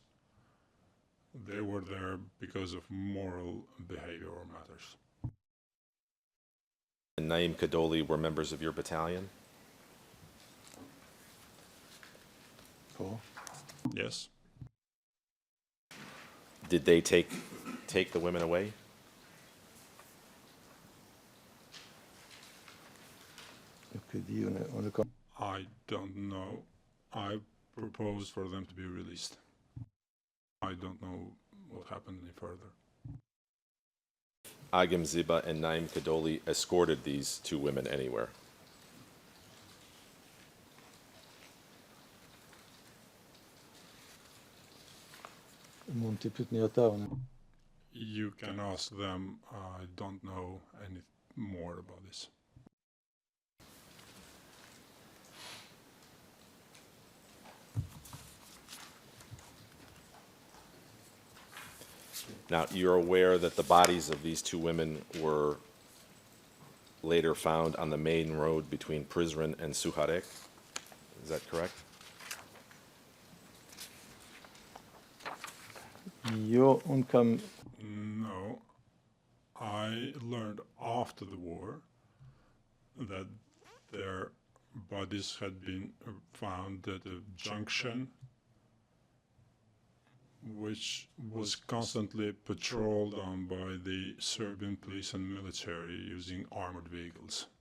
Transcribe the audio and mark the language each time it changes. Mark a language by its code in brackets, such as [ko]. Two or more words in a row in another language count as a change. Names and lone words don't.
[en] They were there because of moral behavioral matters. And Naim Kadoli were members of your battalion? [sq] po [en] Yes, Did they take the women away? [sq] nuk e di unë kam [en] I don't know. I proposed for them to be released. I don't know what happened any further. Agim Ziba and Naim Kadoli escorted these two women anywhere. [sq] mund t'i pyetni ata unë. [en] You can ask them. I don't know any more about this. Now, you're aware that the bodies of these two women were later found on the main road between Prizren and Suharek. Is that correct? [sq] Jo, unë kam [en] No, I learned after the war that their bodies had been found at a junction which was constantly patrolled on by the Serbian police and military using armored vehicles.